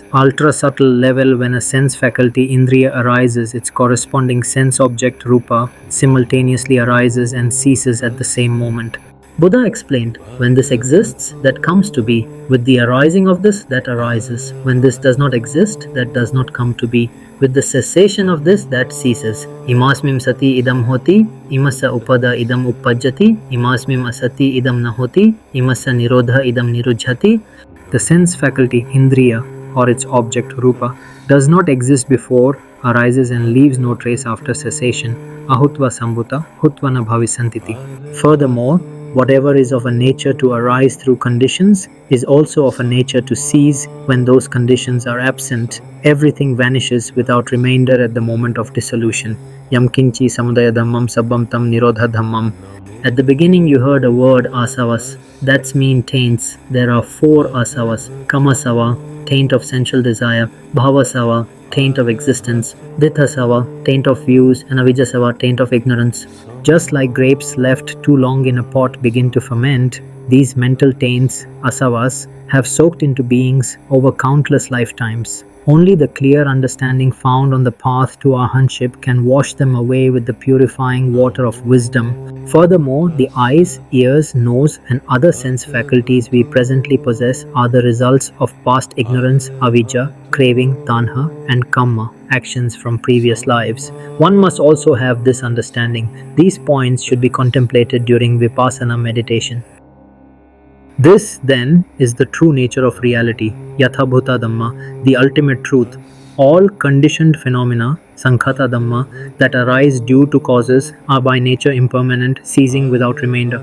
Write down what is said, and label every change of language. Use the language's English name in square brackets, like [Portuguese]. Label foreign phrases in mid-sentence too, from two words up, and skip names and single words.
[English] Ultra subtle level, when a sense faculty indriya arises, its corresponding sense object rupa simultaneously arises and ceases at the same moment. Buddha explained, when this exists, that comes to be. With the arising of this, that arises. When this does not exist, that does not come to be. With the cessation of this, that ceases. [Pali] Imasmim sati idam hoti, imasa upada idam uppajjati, imasmim asati idam nahoti, imasa nirodha idam nirujhati. [English] The sense faculty indriya, or its object rupa, does not exist before, arises and leaves no trace after cessation. [Pali] Ahutva sambhuta, hutvana bhavisantiti. [English] Furthermore, whatever is of a nature to arise through conditions is also of a nature to cease when those conditions are absent. Everything vanishes without remainder at the moment of dissolution. [Pali] Yamkinchi samudaya dhammaṃ sabbam tam nirodha dhammaṃ. [English] At the beginning you heard a word asavas. That's mean taints. There are 4 asavas. Kamasava, taint of sensual desire. Bhavasava, taint of existence. Dithasava, taint of views. And avijasava, taint of ignorance. Just like grapes left too long in a pot begin to ferment, these mental taints, asavas, have soaked into beings over countless lifetimes. Only the clear understanding found on the path to arhantship can wash them away with the purifying water of wisdom. Furthermore, the eyes, ears, nose, and other sense faculties we presently possess are the results of past ignorance, avijja, craving, tanha, and kamma, actions from previous lives. One must also have this understanding. These points should be contemplated during vipassana meditation. This, then, is the true nature of reality, [Pali] Yathabhuta Dhamma, [English] the ultimate truth. All conditioned phenomena, [Pali] Sankhata Dhamma, [English] that arise due to causes are by nature impermanent, ceasing without remainder.